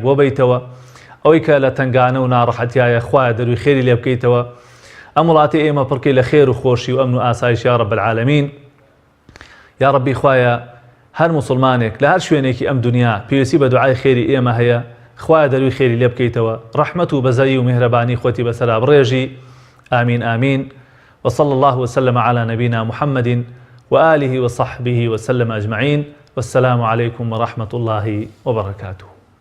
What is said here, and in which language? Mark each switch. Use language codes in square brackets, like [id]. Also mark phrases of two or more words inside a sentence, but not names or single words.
[ckb] بۆ بیتەوە ئەوەی کە لە تنگانە و ناڕەحەتیایە خوایە دەروی خێری لێ بکەیتەوە ئەم وڵاتی ئێمە پڕکەی لە خێر و خۆشی و ئەمن و ئاسایش [ar] یا رب العالمین یا ربی [ckb] خوایە هەر موسڵمانێک لە هەر شوێنێکی ئەم دنیا پێویستی بە دوعای خێری ئێمە هەیە خوایە دەروی خێری لێ بکەیتەوە ڕەحمەت و بەزەیی و میهرەبانی خۆتی بەسەرا بڕێژی [ar] آمین آمین وصلى الله وسلم على نبينا محمد وآله وصحبه وسلم أجمعين والسلام عليكم ورحمة الله وبركاته